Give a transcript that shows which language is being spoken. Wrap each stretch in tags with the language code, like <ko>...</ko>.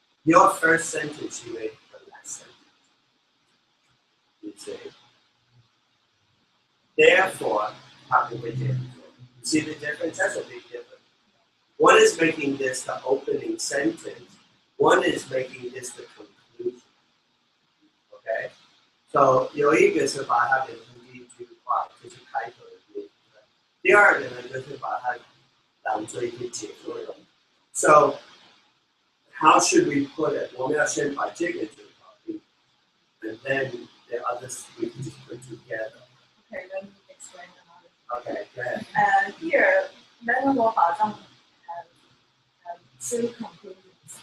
<en>Your first sentence, you made the last sentence. You say, therefore, you see the difference? That's a big difference. One is making this the opening sentence. One is making this the conclusion. Okay?</en> <zh>So 有一个是把它的第一句话就是开头的那个，第二个呢就是把它当做一个结论。</zh> <en>So how should we put it?</en> <zh>我们要先把这个就搞定</zh> <en>and then the others we can just put together. Okay, let me explain another. Okay, go ahead. Here, Fa-tzang have three conclusions.</en>